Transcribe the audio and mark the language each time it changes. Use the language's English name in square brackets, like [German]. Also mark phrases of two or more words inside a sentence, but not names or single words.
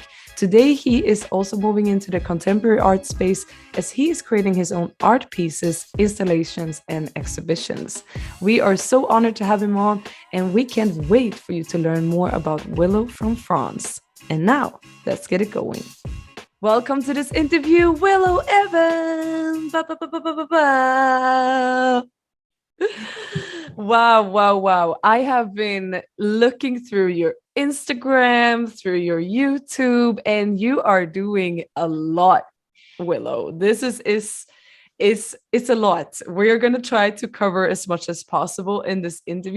[English] Today, he is also moving into the contemporary art space as he is creating his own art pieces, installations, and exhibitions. We are so honored to have him on, and we can't wait for you to learn more about Willow from France. And now, let's get it going. Welcome to this interview, Willow Evann. Ba, ba, ba, ba, ba, ba, ba. Wow. I have been looking through your Instagram, through your YouTube, and you are doing a lot, Willow. This is a lot. We're going to try to cover as much as possible in this interview.